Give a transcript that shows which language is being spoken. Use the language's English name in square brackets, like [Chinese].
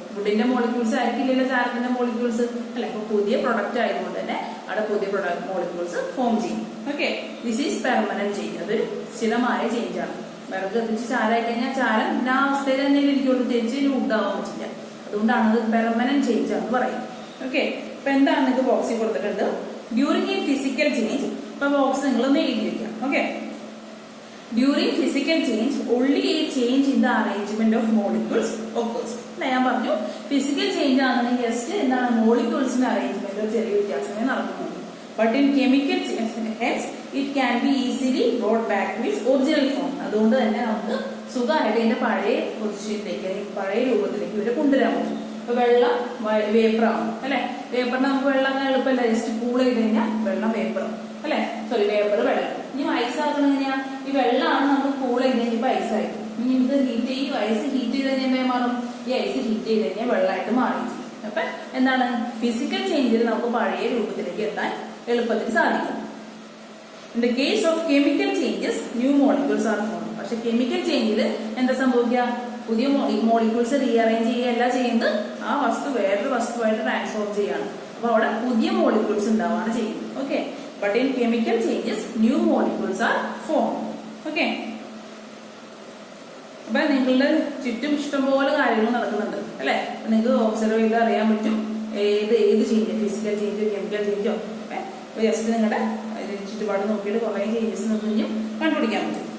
[Malayalam] വുഡിന്റെ molecules ആയിരിക്കില്ലല്ലോ ചാരത്തിന്റെ molecules അല്ലെ. അപ്പൊ പുതിയ പ്രൊഡക്റ്റ് ആയതുകൊണ്ട് തന്നെ അവിടെ പുതിയ മോളിക്യൂൾസ് ഫോം ചെയ്യും. [English] Okay, this is permanent change. [Malayalam] അതൊരു സ്ഥിരമായ ചേഞ്ച് ആണ്. വിറക് കത്തിച്ച് ചാരമായി കഴിഞ്ഞാൽ ചാരം ആ അവസ്ഥയിൽ തന്നെ ഇരിക്കുള്ളൂ, തിരിച്ച് വുഡാവാൻ പറ്റില്ല. അതുകൊണ്ടാണ് അത് പെർമനന്റ് ചേഞ്ച് ആണെന്ന് പറയുന്നത്. ഓക്കെ, അപ്പൊ എന്താണ് നിങ്ങൾക്ക് ബോക്സിൽ കൊടുത്തിട്ടുണ്ട്? [English] During a physical change. [Malayalam] ഇപ്പൊ ബോക്സ് നിങ്ങളൊന്ന് എഴുതി വെക്കാം. [English] Okay, during physical change only a change in the arrangement of molecules occurs. [Malayalam] ഞാൻ പറഞ്ഞു ഫിസിക്കൽ ചേഞ്ച് ആണെന്നുണ്ടെങ്കിൽ ജസ്റ്റ് എന്താണ് മോളിക്യൂൾസിന്റെ അറേഞ്ച്മെന്റിൽ ചെറിയ വ്യത്യാസമേ നടക്കുന്നുള്ളൂ. [English] But in chemical hence it can be easily brought back to its original form. [Malayalam] അതുകൊണ്ട് തന്നെ നമുക്ക് സുഖമായിട്ട് ഇതിന്റെ പഴയ പൊസിഷനിലേക്ക് പഴയ രൂപത്തിലേക്ക് ഇവരെ കൊണ്ടുവരാൻ പറ്റും. ഇപ്പൊ വെള്ളം വേപ്പറാവും അല്ലെ. വേപ്പറിന് നമുക്ക് വെള്ളം എളുപ്പമല്ല, ജസ്റ്റ് കൂൾ ചെയ്ത് കഴിഞ്ഞാൽ വെള്ളം വേപ്പറാവും അല്ലെ. സോറി, വേപ്പർ വെള്ളം. ഇനി ഐസ് ആക്കണം എങ്ങനെയാ? ഈ വെള്ളമാണ് നമ്മൾ കൂൾ ചെയ്ത് കഴിഞ്ഞപ്പോൾ ഐസായി. ഇനി ഇത് ഹീറ്റ് ചെയ്യും, ഐസ് ഹീറ്റ് ചെയ്ത് കഴിഞ്ഞാൽ മാറും. ഈ ഐസ് ഹീറ്റ് ചെയ്ത് കഴിഞ്ഞാൽ വെള്ളമായിട്ട് മാറും. അപ്പൊ എന്താണ് ഫിസിക്കൽ ചേഞ്ചിൽ നമുക്ക് പഴയ രൂപത്തിലേക്ക് എത്താൻ എളുപ്പത്തിൽ സാധിക്കും. [English] In the case of chemical changes new molecules are form. [Malayalam] പക്ഷെ കെമിക്കൽ ചേഞ്ചിൽ എന്താ സംഭവിക്കുക? പുതിയ മോളിക്യൂൾസ് റീഅറേഞ്ച് ചെയ്യുകയല്ല ചെയ്യുന്നത്, ആ വസ്തു വേറൊരു വസ്തുവായിട്ട് ട്രാൻസ്ഫോം ചെയ്യാണ്. അപ്പൊ അവിടെ പുതിയ മോളിക്യൂൾസ് ഉണ്ടാവാണ് ചെയ്യുന്നത്. [English] Okay, but in chemical changes new molecules are formed. [Malayalam] Okay, അപ്പൊ നിങ്ങളുടെ ചുറ്റും ഇഷ്ടംപോലെ കാര്യങ്ങൾ നടക്കുന്നുണ്ട് അല്ലെ. നിങ്ങൾക്ക് ഒബ്സർവ് ചെയ്ത് അറിയാൻ പറ്റും ഏത് ചേഞ്ച്, ഫിസിക്കൽ ചേഞ്ചോ കെമിക്കൽ ചേഞ്ചോ. ജസ്റ്റ് നിങ്ങളുടെ ചുറ്റുപാട് നോക്കിയിട്ട് കുറെ ചേഞ്ചസ് നിങ്ങൾക്ക് കണ്ടുപിടിക്കാൻ പറ്റും.